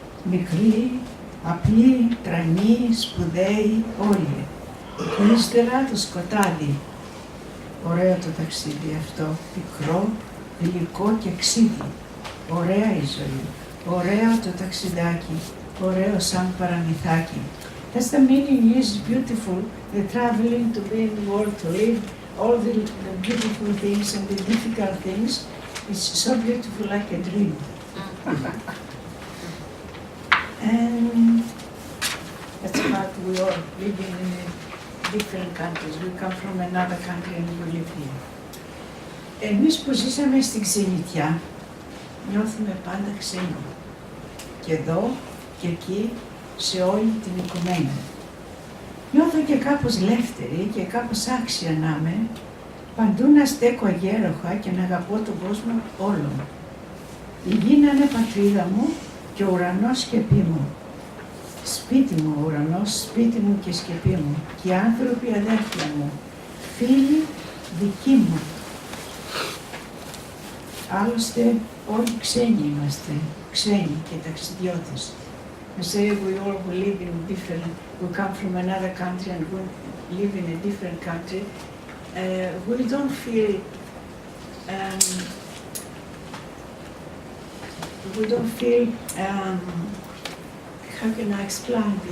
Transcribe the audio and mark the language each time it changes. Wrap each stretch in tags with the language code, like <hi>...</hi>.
<el>Μικρή, απλή, τρανή, σπουδαίοι όλοι. Και ύστερα το σκοτάδι. Ωραίο το ταξίδι αυτό, πικρό, γλυκό και ξύδι. Ωραία η ζωή, ωραίο το ταξιδάκι, ωραίο σαν παραμυθάκι.</el> <en>That's the meaning is beautiful, the traveling to be in the world, to live all the beautiful things and the difficult things. It's so beautiful like a dream. And that's about we all living in different countries. We come from another country and we live here.</en> <el>Εμείς που ζήσαμε στην ξενιτιά, νιώθουμε πάντα ξένοι. Και εδώ και εκεί, σε όλη την οικουμένη. Νιώθω και κάπως λεύτερη και κάπως άξια να είμαι, παντού να στέκω αγέροχα και να αγαπώ τον κόσμο όλων. Η γη να είναι πατρίδα μου και ο ουρανός σκεπή μου. Σπίτι μου ο ουρανός, σπίτι μου και σκεπή μου. Και οι άνθρωποι αδέρφια μου, φίλοι δικοί μου. Άλλωστε όλοι ξένοι είμαστε, ξένοι και ταξιδιώτες.</el> <en>We say we all live in different, we come from another country and we live in a different country. We don't feel, how can I explain this?</en>